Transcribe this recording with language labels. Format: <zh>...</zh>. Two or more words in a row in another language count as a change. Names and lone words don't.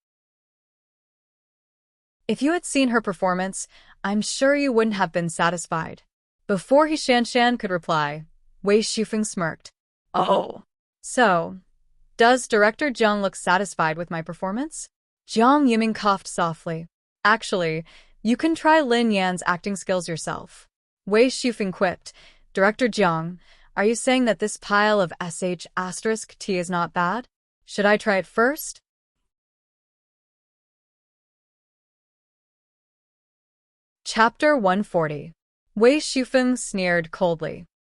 <en>If you had seen her performance, I'm sure you wouldn't have been satisfied. Before He Shanshan could reply, Wei Shufeng smirked. Oh. So, does Director Jiang look satisfied with my performance? Jiang Yiming coughed softly. Actually, you can try Lin Yan's acting skills yourself. Wei Shufeng quipped. Director Jiang, are you saying that this pile of sh*t is not bad? Should I try it first? Chapter 140. Wei Shufeng sneered coldly.</en>